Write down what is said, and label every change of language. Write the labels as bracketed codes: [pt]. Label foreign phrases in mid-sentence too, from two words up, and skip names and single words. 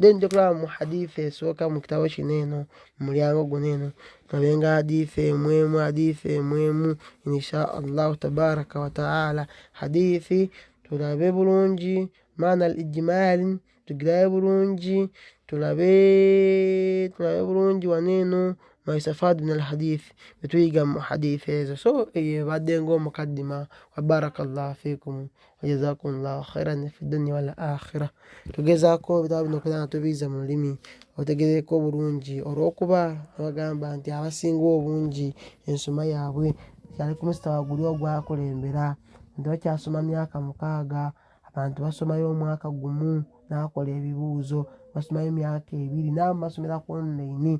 [lg] Then nja kulaba mu hadiisi esooka mu kitabo kino eno mu mulyango guno eno ngabenga hadiisi emwemu [ar] إن شاء الله تبارك وتعالى. [lg] Hadiisi tulabe bulungi [ar] المعنى الإجمالي, [lg] tugirabe bulungi tulabe bulungi wano eno [ar] ما يستفاد من الحديث, [lg] betuyiga mu hadiisi ezo. So eyo ebadde ng'omukaddima wa [ar] بارك الله فيكم وجزاكم الله خيرا في الدنيا والآخرة. [lg] Tugezaako ebitabo bino okubeera nga tubiyiza mu lulimi otegereko bulungi, olw'okuba bagamba nti abasinga obungi ensoma yaabwe kyali ku mustawa guli ogwakulembera nti bakyasoma myaka 6, abantu basomayo omwaka gumu n'akola ebibuuzo, basomayo myaka 2 n'abamu basomera ku online.